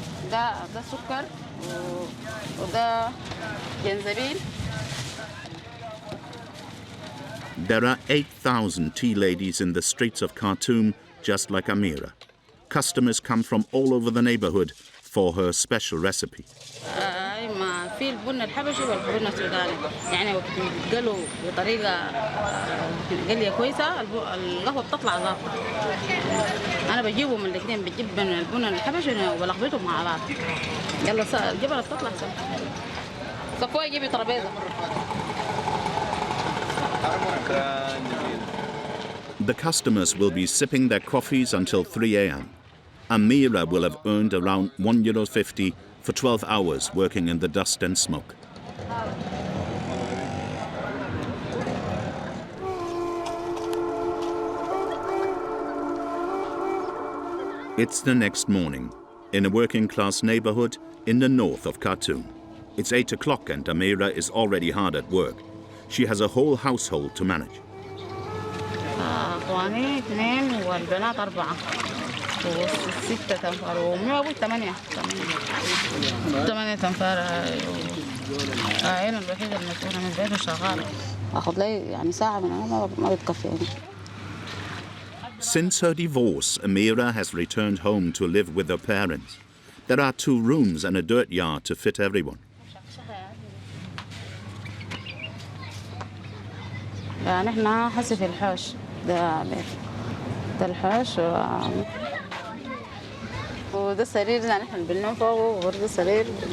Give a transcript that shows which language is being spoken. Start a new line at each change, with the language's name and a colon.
Arabic: ده سكر وده جنزبيل.
English: There are 8,000 tea ladies in the streets of Khartoum, just like Amira. Customers come from all over the neighbourhood for her special recipe.
Arabic: في البن الحبشي والبن السوداني يعني بيتقلوا بطريقه قليه كويسه القهوه بتطلع ظابطه. انا بجيبهم من الاثنين، بجيب من البن الحبشي وبلخبطهم مع بعض. يلا الجبله بتطلع صفوه جيبي ترابيزه.
English: The customers will be sipping their coffees until 3 a.m. Amira will have earned around €1.50 for 12 hours working in the dust and smoke. It's the next morning in a working-class neighbourhood in the north of Khartoum. It's 8 o'clock and Amira is already hard at work. She has a whole household to manage.
Arabic: أخواني 2 والبنات 4 و6 تنفار وأبوي 8 تنفار. أنا الوحيدة المسؤولة من البيت وشغالة. أخذ لي يعني ساعة من هنا ما بتكفيني.
English: Since her divorce, Amira has returned home to live with her parents. There are 2 rooms and a dirt yard to fit everyone.
Arabic: يعني إحنا حسي في الحوش ده بيت ده الحوش وده السرير يعني إحنا بننام فوقه وده السرير